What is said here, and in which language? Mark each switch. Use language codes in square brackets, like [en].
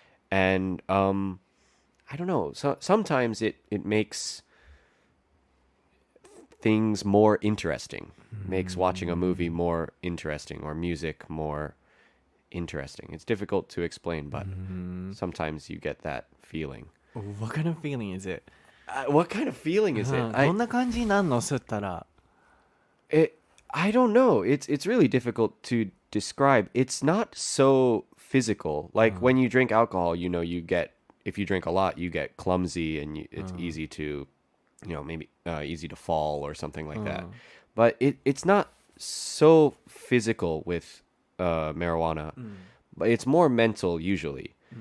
[en] And I don't know. So sometimes it makes things more interesting. Makes watching a movie more interesting or music more interesting. It's difficult to explain, but sometimes you get that feeling. What kind of feeling is it? What kind of feeling is it? [ja] どんな感じになんの吸ったら。 [en] I don't know. It's really difficult to describe. It's not so physical. Like when you drink alcohol, you get, if you drink a lot, you get clumsy and it's easy to, maybe easy to fall or something like that. But it's not so physical with marijuana, but it's more mental usually.